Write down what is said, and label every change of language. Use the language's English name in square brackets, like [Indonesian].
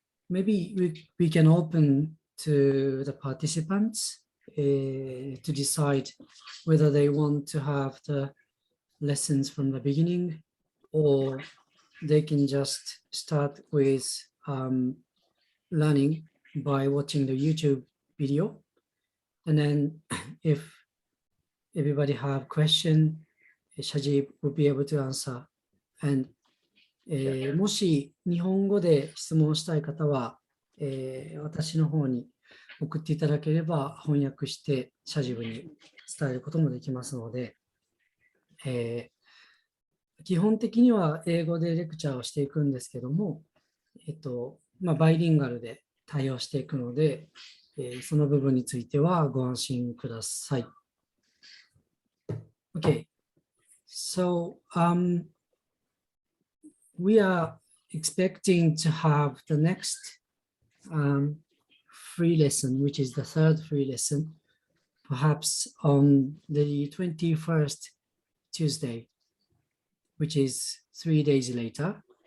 [English] Maybe we can open to the participants to decide whether they want to have the lessons from the beginning, or they can just start with learning by watching the YouTube video. And then if everybody have question, Shajib will be able to answer. [Japanese] And もし日本語で質問したい方は、私の方に送っていただければ翻訳してシャジブに伝えることもできますので、基本的には英語でレクチャーをしていくんですけども、バイリンガルで対応していくので、その部分についてはご安心ください。 [English] Okay, so we are expecting to have the next free lesson, which is the third free lesson, perhaps on the 21st Tuesday, which is 3 days later.